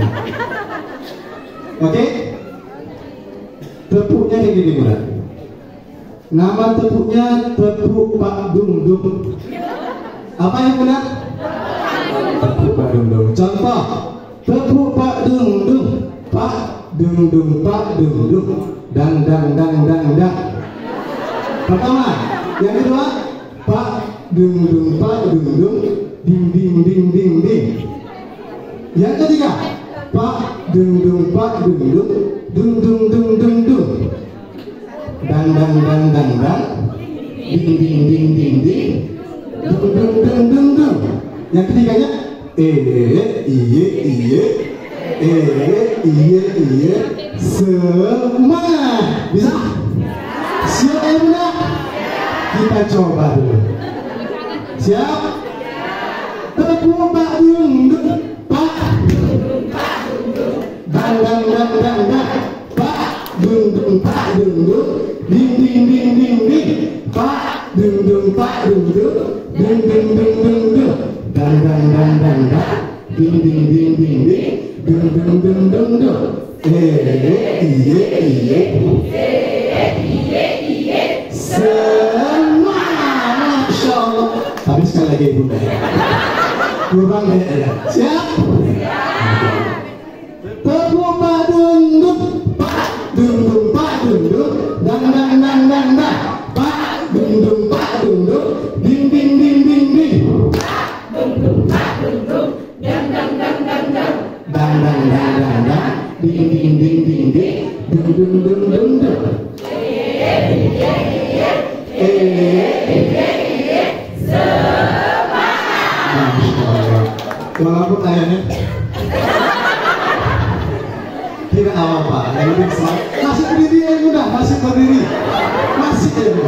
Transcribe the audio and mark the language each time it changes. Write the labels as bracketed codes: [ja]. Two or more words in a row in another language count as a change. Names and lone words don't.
[id] Oke? Tepuknya kayak gini bunda. Nama tepuknya tepuk Pak Dung Dung. Apa yang benar? Tepuk Pak Dung Dung. Contoh, tepuk Pak Dung Dung. Pak Dung Dung, Pak Dung Dung. Dang dang dang dang dang. Pertama, yang kedua, Pak Dung Dung, Pak Dung Dung. Ding ding ding ding ding. Yang ketiga, Pak Dung Dung, Pak Dung Dung. Dung dung dung dung dung. Dang dang dang dang dang, ding ding ding ding ding, dung dung dung dung dung. Yang ketiganya iye semangat. Bisa? Siap ya bunda? Kita coba dulu. Siap? Tepuk Pak Dung Dung, Pak dang dang dang dang dang, Pak Dung Dung, Pak Dung Dung. Ding ding ding ding ding, Pak Dung Dung, Pak Dung Dung. Ding ding ding ding ding, dang dang dang dang dang. Ding ding ding ding ding, dung dung dung dung dung. Semangat, [ar] Masya Allah. [id] Tapi sekali lagi bunda, kurang ya. Siap? Tepuk Pak Dung Dung, Pak Dung Dung, Pak Dung Dung. Dang dang dang dang dang, Pak Dung Dung, Pak Dung Dung. Ding ding ding ding ding, Pak Dung Dung, Pak Dung Dung. Dang dang dang dang dang, dang dang dang dang dang. Ding ding ding ding ding, dung dung dung dung dung. Semangat. Walaupun ayahnya tidak apa-apa, masih berdiri ya bunda, masih berdiri, masih ya bunda.